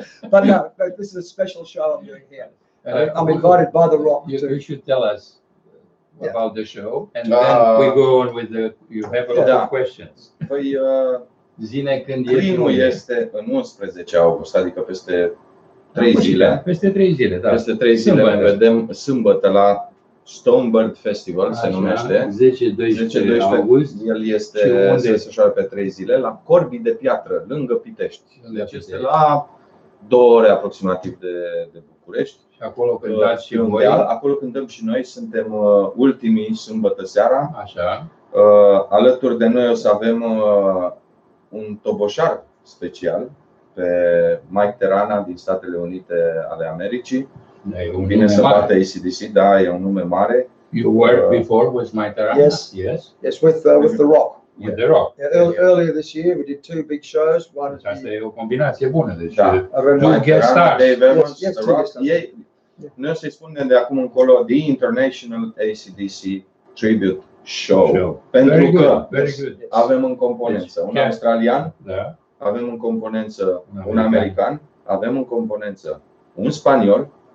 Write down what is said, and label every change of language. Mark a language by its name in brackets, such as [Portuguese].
[English] But no, this is a special show I'm doing here. I'm invited by the R.O.C.K. You should tell us about the show, and then we go on with you have a lot of questions. [Romanian] Păi, zine când primul este în 11 august, adică peste 3 zile. Peste 3 zile, da. Peste 3 zile ne vedem sâmbătă la Stonebird Festival, se numește. 10-12 august. El este se desfășoară pe 3 zile la Corbii de Piatră, lângă Pitești. Deci este la 2 ore aproximativ de București. Și acolo cântați și voi. Acolo cântăm și noi, suntem ultimii sâmbătă seara. Așa. Alături de noi o să avem un toboșar special pe Mike Terana din Statele Unite ale Americii. Vine să bată AC/DC, da, e un nume mare. [English] You worked before with Mike Terana? Yes, with the R.O.C.K. With the R.O.C.K. Earlier this year we did 2 big shows. [Romanian] Asta e o combinație bună. Deci Mike Terana, Dave Evans, The R.O.C.K. Noi o să-i spunem de acum încolo The International AC/DC Tribute Show. Pentru că avem în componență un australian, avem în componență un american, avem în componență un spaniol.